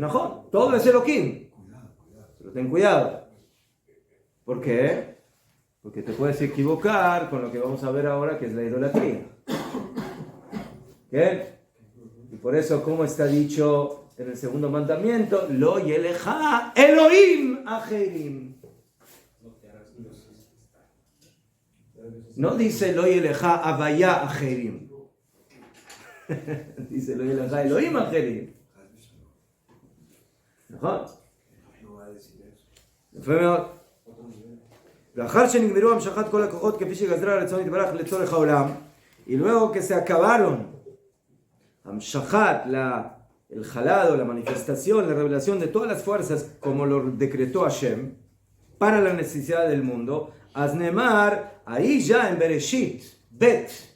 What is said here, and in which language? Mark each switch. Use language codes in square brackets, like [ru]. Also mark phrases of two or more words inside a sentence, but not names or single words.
[es] No, todo es Elohim. Pero ten cuidado. ¿Por qué? Porque te puedes equivocar con lo que vamos a ver ahora, que es la idolatría. ¿Qué? Y por eso, como está dicho en el segundo mandamiento, [he] לא יהיה לך אלהים אחרים. [es] No dice [he] לא יהיה לך הויה אחרים. [es] dice [he] לא יהיה לך אלהים אחרים. נכון? יפה מאוד. לאחר שנגמרו המשכת כל הכוחות כפי שגזרה רצון יתברך לצורך העולם, [es] y luego que se acabaron המשכת, el jalado, la manifestación, la revelación de todas las fuerzas como lo decretó Hashem para la necesidad del mundo, Aznemar, ahí ya en Bereshit, Bet